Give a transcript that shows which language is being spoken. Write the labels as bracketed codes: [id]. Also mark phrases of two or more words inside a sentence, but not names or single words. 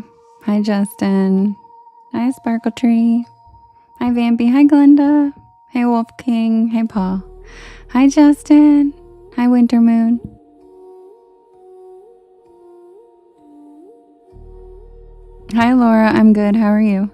[en] Hi, Justin. Hi, Sparkle Tree. Hi, Vampy. Hi, Glenda. Hey, Wolf King. Hey, Paul. Hi, Justin. Hi, Winter Moon. Hi, Laura. I'm good. How are you?